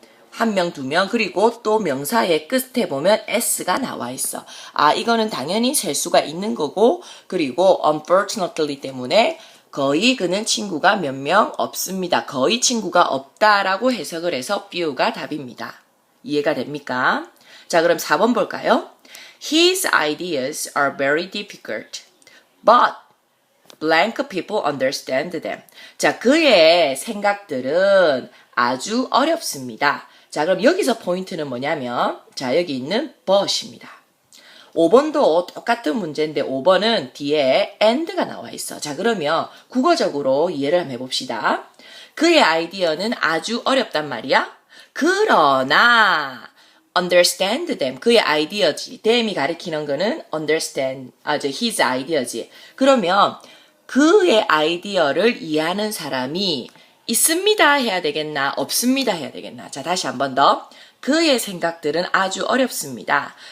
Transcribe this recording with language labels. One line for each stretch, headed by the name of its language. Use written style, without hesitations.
Korean: 한 명, 두 명, 그리고 또 명사의 끝에 보면 s가 나와 있어. 이거는 당연히 셀 수가 있는 거고, 그리고 unfortunately 때문에 거의 그는 친구가 몇 명 없습니다. 거의 친구가 없다라고 해석을 해서 few가 답입니다. 이해가 됩니까? 자, 그럼 4번 볼까요?
English: His ideas are very difficult, but blank people understand them.
Korean: 자, 그의 생각들은 아주 어렵습니다. 자, 그럼 여기서 포인트는 뭐냐면, 자, 여기 있는 but입니다. 5번도 똑같은 문제인데 5번은 뒤에 and가 나와 있어. 자, 그러면 국어적으로 이해를 한번 해봅시다. 그의 아이디어는 아주 어렵단 말이야. 그러나
English: understand them.
Korean: 그의 아이디어지. them이 가리키는 거는 understand. his 아이디어지. 그러면 그의 아이디어를 이해하는 사람이 있습니다 해야 되겠나? 없습니다 해야 되겠나? 자, 다시 한 번 더. 그의 생각들은 아주 어렵습니다.